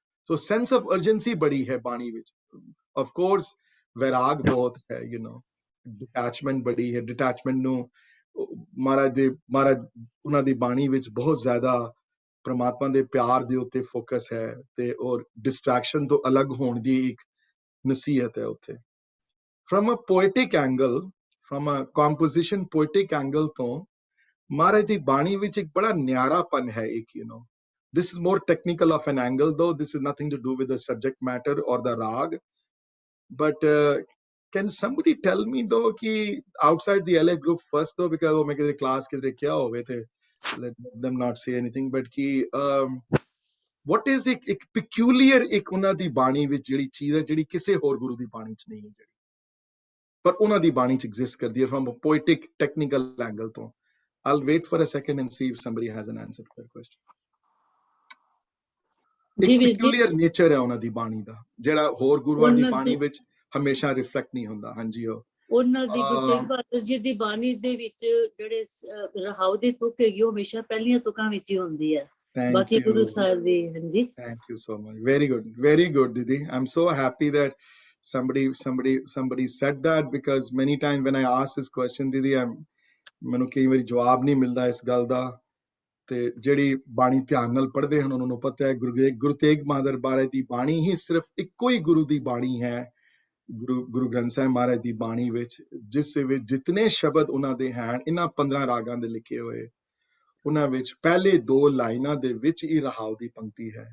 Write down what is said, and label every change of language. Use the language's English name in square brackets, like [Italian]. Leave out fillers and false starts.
[Punjabi] So sense of urgency ਬੜੀ ਹੈ ਬਾਣੀ ਵਿੱਚ। ਆਫ ਕੋਰਸ ਵੈਰਾਗ ਬਹੁਤ ਹੈ, ਡਿਟੈਚਮੈਂਟ ਬੜੀ ਹੈ। ਡਿਟੈਚਮੈਂਟ ਨੂੰ ਮਹਾਰਾਜ ਉਹਨਾਂ ਦੀ ਬਾਣੀ ਵਿੱਚ ਬਹੁਤ ਜ਼ਿਆਦਾ ਪ੍ਰਮਾਤਮਾ ਦੇ ਪਿਆਰ ਦੇ ਉੱਤੇ ਫੋਕਸ ਹੈ ਤੇ ਔਰ ਡਿਸਟਰੈਕਸ਼ਨ ਤੋਂ ਅਲੱਗ ਹੋਣ ਦੀ ਇੱਕ ਨਸੀਹਤ ਹੈ ਉੱਥੇ। From a poetic angle, from a composition poetic angle ਤੋਂ ਮਹਾਰਾਜ ਦੀ ਬਾਣੀ ਵਿੱਚ ਇੱਕ ਬੜਾ ਨਿਆਰਾਪਨ ਹੈ ਇੱਕ, [English] this is more technical of an angle though, this is nothing to do with the subject matter or the rag, but can somebody tell me though ki outside the LA group first though, because [Punjabi] main kidhar class kidhar kya hove the, [English] let them not say anything, but ki what is the [Punjabi] ek peculiar ek ਉਹਨਾਂ ਦੀ ਬਾਣੀ ਵਿੱਚ ਜਿਹੜੀ ਚੀਜ਼ ਹੈ ਜਿਹੜੀ ਕਿਸੇ ਹੋਰ ਗੁਰੂ ਦੀ ਬਾਣੀ 'ਚ ਨਹੀਂ ਹੈ, ਜਿਹੜੀ ਪਰ ਉਹਨਾਂ ਦੀ ਬਾਣੀ 'ਚ ਐਗਜ਼ਿਸਟ ਕਰਦੀ ਹੈ [English] from a poetic technical angle [Punjabi] ਤੋਂ। [English] I'll wait for a second and see if somebody has an answer to that question. [Punjabi] ਇੱਕ peculiar nature ਹੈ ਉਹਨਾਂ ਦੀ ਬਾਣੀ ਦਾ ਜਿਹੜਾ ਹੋਰ ਗੁਰੂਆਂ ਦੀ ਬਾਣੀ ਵਿੱਚ ਹਮੇਸ਼ਾ ਰਿਫਲੈਕਟ ਨਹੀਂ ਹੁੰਦਾ। ਹਾਂਜੀ, ਉਹਨਾਂ ਦੀ ਗੁਰੂ ਤੇਗ ਬਹਾਦਰ ਜੀ ਦੀ ਬਾਣੀ ਦੇ ਵਿੱਚ ਜਿਹੜੇ ਰਹਾਉ ਦੀ ਤੁਕ ਹੈਗੀ ਉਹ ਹਮੇਸ਼ਾ ਪਹਿਲੀਆਂ ਤੁਕਾਂ ਵਿੱਚ ਹੀ ਹੁੰਦੀ ਹੈ। ਬਾਕੀ ਗੁਰੂ ਸਾਹਿਬ ਦੀ। ਹਾਂਜੀ, thank [English] You so much, very good Didi. I'm so happy that somebody said that, because many times when I ask this question Didi, [Punjabi] ਮੈਨੂੰ ਕਈ ਵਾਰੀ ਜਵਾਬ ਨਹੀਂ ਮਿਲਦਾ ਇਸ ਗੱਲ ਦਾ। ਤੇ ਜਿਹੜੀ ਬਾਣੀ ਧਿਆਨ ਨਾਲ ਪੜ੍ਹਦੇ ਹਨ ਉਹਨਾਂ ਨੂੰ ਪਤਾ ਹੈ ਗੁਰੂ ਤੇਗ ਬਹਾਦਰ ਮਹਾਰਾਜ ਦੀ ਬਾਣੀ ਹੀ ਸਿਰਫ ਇੱਕੋ ਹੀ ਗੁਰੂ ਦੀ ਬਾਣੀ ਹੈ, ਗੁਰੂ ਗ੍ਰੰਥ ਸਾਹਿਬ ਮਹਾਰਾਜ ਦੀ ਬਾਣੀ ਵਿੱਚ, ਜਿਸ ਵਿੱਚ ਜਿਤਨੇ ਸ਼ਬਦ ਉਹਨਾਂ ਦੇ ਹਨ ਇਹਨਾਂ 15 ਰਾਗਾਂ ਦੇ ਲਿਖੇ ਹੋਏ, ਉਹਨਾਂ ਵਿੱਚ ਪਹਿਲੇ 2 ਲਾਈਨਾਂ ਦੇ ਵਿੱਚ ਹੀ ਰਹਾਉ ਦੀ ਪੰਕਤੀ ਹੈ।